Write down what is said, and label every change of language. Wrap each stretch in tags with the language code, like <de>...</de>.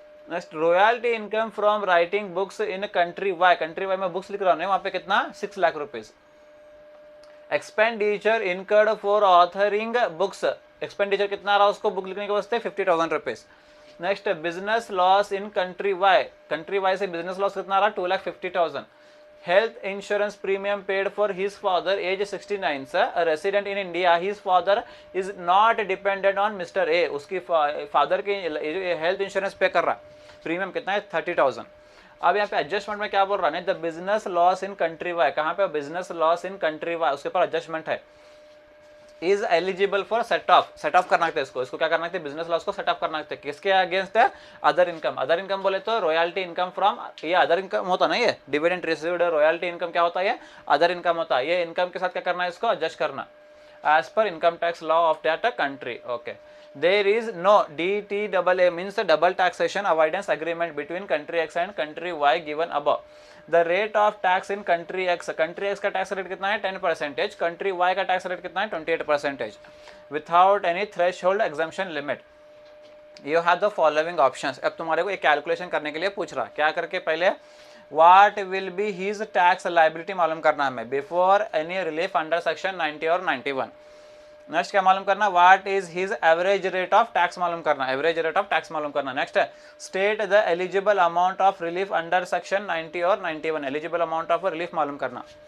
<en>next, royalty income from writing books in country Y</en> <hi>में books लिख रहा हूँ, वहां पे कितना?</hi> <en>6 lakh rupees. Expenditure incurred for authoring books,</en> <hi>expenditure कितना रहा उसको बुक लिखने के वास्ते?</hi> <en>50,000 rupees. Next, business loss in country Y</en> <hi>से बिजनेस लॉस कितना रहा? 2,50,000.</hi> <en>Health insurance premium paid for his father, age 69, sir, a resident in India. His father is not dependent on Mr. A.</en> <hi>उसकी father की health insurance पे कर रहा. Premium कितना है? 30,000. अब यहाँ पे एडजस्टमेंट में क्या बोल रहा है?</hi> <en>The business loss in country Y.</en> <hi>कहाँ पे?</hi> <en>Business loss in country Y, उसके ऊपर adjustment है. Is eligible for set off</en> <hi>करना है इसको क्या करना है? बिजनेस लॉस को सेट ऑफ करना है. किसके अगेंस्ट है? अदर इनकम बोले तो रॉयल्टी इनकम फ्रॉम, ये अदर इनकम होता ना, ये डिविडेंड रिसीव्ड रॉयल्टी इनकम क्या होता है? अदर इनकम होता है. ये इनकम के साथ क्या करना है? इसको एडजस्ट करना</hi> <en>As per income tax law of that country.</en> <hi>Okay,</hi> <en>there is no DTAA means the double taxation avoidance agreement between country X and country Y given above. The rate of tax in country X</en> <hi>का tax rate कितना है</hi> <en>10%, country Y का tax rate कितना है 28%, without any threshold exemption limit. You have the following options.</en> <hi>अब तुम्हारे को एक कैलकुलेशन करने के लिए पूछ रहा, क्या करके पहले</hi> <en>what will be his tax liability</en> <hi>मालूम करना हमें</hi> <en>before any relief under section 90</en> <hi>और 91. नेक्स्ट क्या मालूम करना,</hi> <en>what is his average rate of tax</en> <hi>मालूम करना, एवरेज रेट ऑफ टैक्स मालूम करना. नेक्स्ट है</hi> <en>state the eligible amount of relief under section 90</en> <hi>और 91, एलिजिबल अमाउंट ऑफ रिलीफ मालूम करना.</hi>